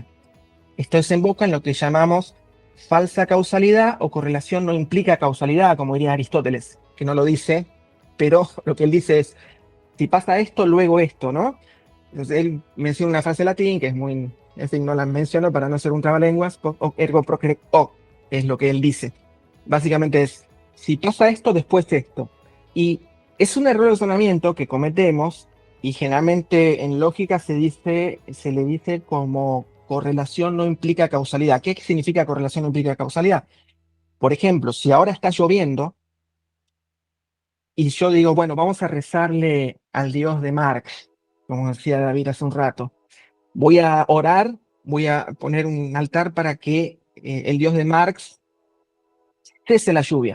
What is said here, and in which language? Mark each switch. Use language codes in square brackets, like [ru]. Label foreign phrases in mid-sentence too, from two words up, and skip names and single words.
[es] Esto desemboca en lo que llamamos falsa causalidad o correlación no implica causalidad, como diría Aristóteles, que no lo dice, pero lo que él dice es, si pasa esto, luego esto, ¿no? Entonces él menciona una frase latín que es muy, en fin, no la menciono para no ser un trabalenguas, [la] hoc ergo procret hoc, [es] es lo que él dice. Básicamente es, si pasa esto, después esto. Y es un error de razonamiento que cometemos y generalmente en lógica se le dice como correlación no implica causalidad. ¿Qué significa correlación no implica causalidad? Por ejemplo, si ahora está lloviendo y yo digo, bueno, vamos a rezarle al dios de Marx, como decía David hace un rato, voy a orar, voy a poner un altar para que el dios de Marx cese la lluvia.